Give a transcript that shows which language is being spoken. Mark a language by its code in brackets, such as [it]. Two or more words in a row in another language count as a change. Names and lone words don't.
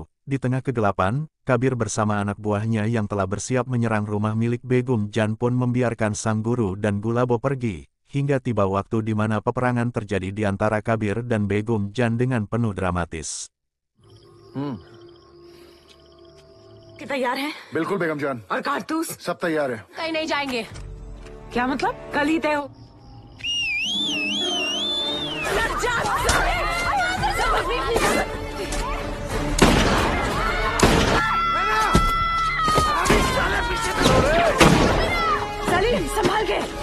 [id] Di tengah kegelapan, Kabir bersama anak buahnya yang telah bersiap menyerang rumah milik Begum Jan pun membiarkan sang guru dan Gulabo pergi, hingga tiba waktu di mana peperangan terjadi di antara Kabir dan Begum Jan dengan penuh dramatis. [hi] कि तैयार हैं? बिल्कुल बेगम जान। और कारतूस? सब तैयार है। कहीं नहीं जाएंगे। क्या मतलब? कल ही तय हो। सलीम, संभाल के।